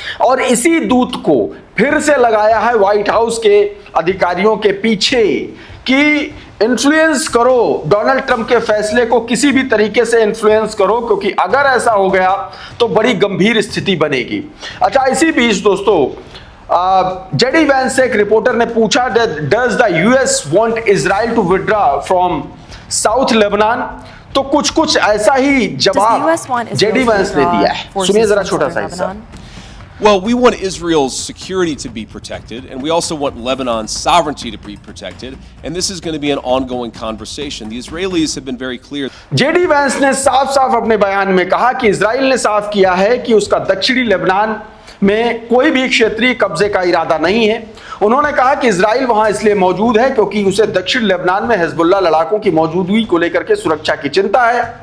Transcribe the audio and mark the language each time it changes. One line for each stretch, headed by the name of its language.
Hindi: और इसी दूत को फिर से लगाया है व्हाइट हाउस के अधिकारियों के पीछे कि इन्फ्लुएंस करो, डोनाल्ड ट्रंप के फैसले को किसी भी तरीके से इन्फ्लुएंस करो, क्योंकि अगर ऐसा हो गया तो बड़ी गंभीर स्थिति बनेगी। अच्छा, इसी बीच दोस्तों जेडी वैंस से एक रिपोर्टर ने पूछा,
English: Does the US want Israel to withdraw from South Lebanon?
Hindi: तो कुछ ऐसा ही जवाब जेडी वैंस ने दिया है। सुनिए जरा छोटा सा हिस्सा।
English: Well, we want Israel's security to be protected, and we also want Lebanon's sovereignty to be protected, and this is going to be an ongoing conversation. The Israelis have been very clear.
Hindi: JD Vance ने साफ अपने बयान में कहा कि Israel ने साफ किया है कि उसका दक्षिणी लेबनान में कोई भी क्षेत्रीय कब्जे का इरादा नहीं है। उन्होंने कहा कि इजराइल वहां इसलिए मौजूद है क्योंकि उसे दक्षिण लेबनान में हिजबुल्लाह लड़ाकों की मौजूदगी को लेकर के सुरक्षा की चिंता है।